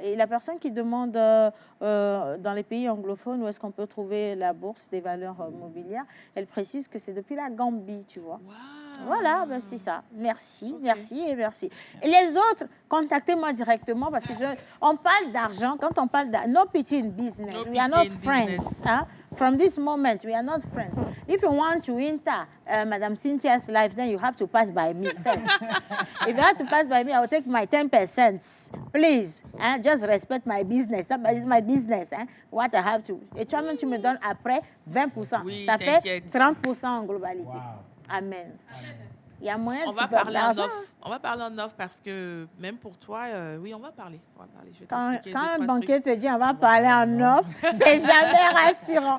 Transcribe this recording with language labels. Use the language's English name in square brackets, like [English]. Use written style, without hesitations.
[French] Et la personne qui demande dans les pays anglophones où est-ce qu'on peut trouver la bourse des valeurs mobilières, elle précise que c'est depuis la Gambie, tu vois. Wow. Voilà, ben c'est ça. Merci, merci et merci. Et les autres, contactez-moi directement parce que on parle d'argent. Quand on parle d'argent, [English] no pity in business. We are not friends. Hein? From this moment, we are not friends. If you want to enter Madame Cynthia's life, then you have to pass by me first. If you have to pass by me, I will take my 10%. Please, hein? Just respect my business. It's my business. Hein? What I have to. [French] Et toi-même, tu me donnes après 20%. Oui, ça fait 30% en globalité. Wow. Amen. Il y a moyen de se faire de l'argent. On va parler en off parce que même pour toi, oui, on va parler. Je vais quand un banquier te dit on va parler en off, c'est jamais rassurant.